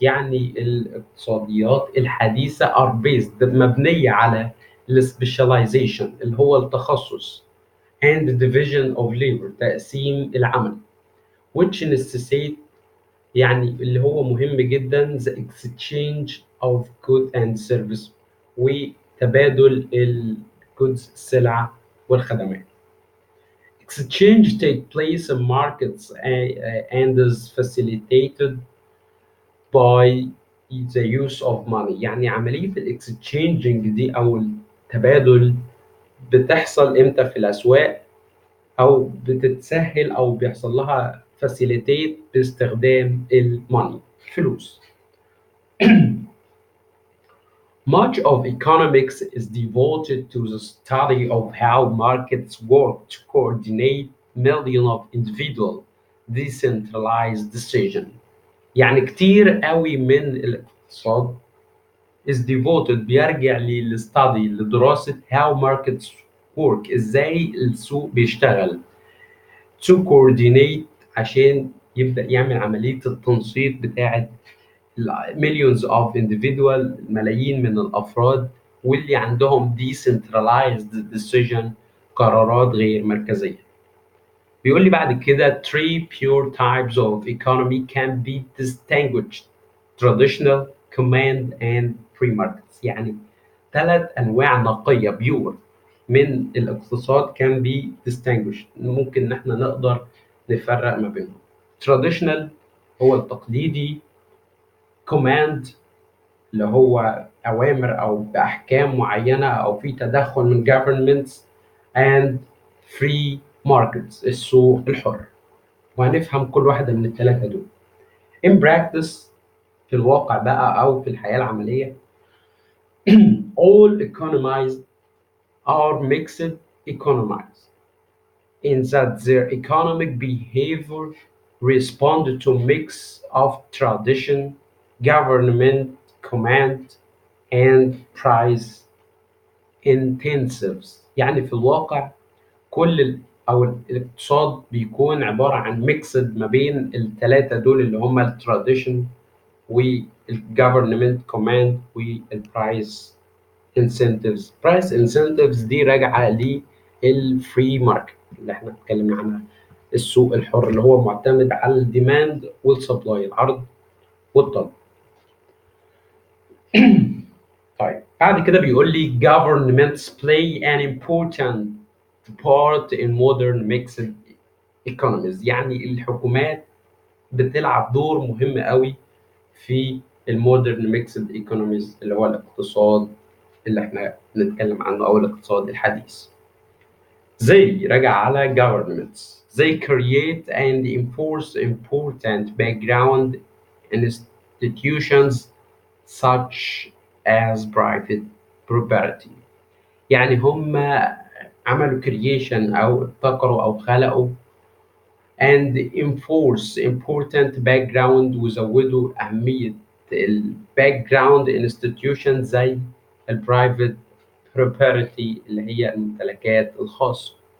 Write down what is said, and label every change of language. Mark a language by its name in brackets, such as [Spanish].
[Arabic] يعني الاقتصاديات الحديثة [English] are based، [Arabic] مبنية على ال specialization اللي هو التخصص [English] and the division of labor [Arabic] تقسيم العمل [English] which necessitate، [Arabic] يعني اللي هو مهم جدا [English] the exchange of goods and service، [Arabic] وتبادل ال goods السلع والخدمات. [English] Exchange take place in markets and is facilitated by the use of money. [Arabic] يعني عملية الاكستشينجينج دي أو التبادل بتحصل إمتى في الأسواق، أو بتتسهل أو بيحصل لها facilitate باستخدام الماني، الفلوس. [English] Much of economics is devoted to the study of how markets work to coordinate millions of individual decentralized decisions. [Arabic] يعني كتير قوي من الاقتصاد [English] is devoted، [Arabic] بيرجع للستادي لدراسة [English] how markets work، [Arabic] ازاي السوق بيشتغل [English] to coordinate، [Arabic] عشان يبدأ يعمل عملية التنسيق بتاعة [English] millions of individual، [Arabic] ملايين من الأفراد واللي عندهم [English] decentralized decision، [Arabic] قرارات غير مركزية. بيقول لي بعد كده [English] three pure types of economy can be distinguished: traditional, command and free markets. [Arabic] يعني ثلاث أنواع نقية بيور من الاقتصاد [English] can be distinguished، [Arabic] ممكن إن احنا نقدر نفرق ما بينهم. traditional هو التقليدي، command اللي هو أوامر أو بأحكام معينة أو في تدخل من governments، [English] and free markets [Arabic] السوق الحر. وهنفهم كل واحدة من الثلاثة دول. [English] in practice [Arabic] في الواقع بقى أو في الحياة العملية [English] all economies are mixed economies in that their economic behavior respond to mix of tradition, government command and price intensives. [Arabic] يعني في الواقع كل او الاقتصاد بيكون عباره عن ميكسد ما بين الثلاثه دول اللي هم التراديشن والجفرمنت كوماند والبرايس انسنتيفز. برايس انسنتيفز دي راجعه للفري ماركت اللي احنا اتكلمنا عنها، السوق الحر اللي هو معتمد على الديماند والسبلاي، العرض والطلب. طيب بعد كده بيقول لي [English] governments play an important part in modern mixed economies. [Arabic] يعني الحكومات بتلعب دور مهم قوي في المودرن ميكسد ايكونوميز اللي هو الاقتصاد اللي احنا بنتكلم عنه او الاقتصاد الحديث. زي راجع على governments [English] They create and enforce important background institutions such as private property. [Arabic] يعني هم عملوا creation أو ابتكروا أو خلقوا [English] and enforce important background [Arabic] وزودوا أهمية ال background institutions زي ال private property اللي هي الممتلكات الخاصة.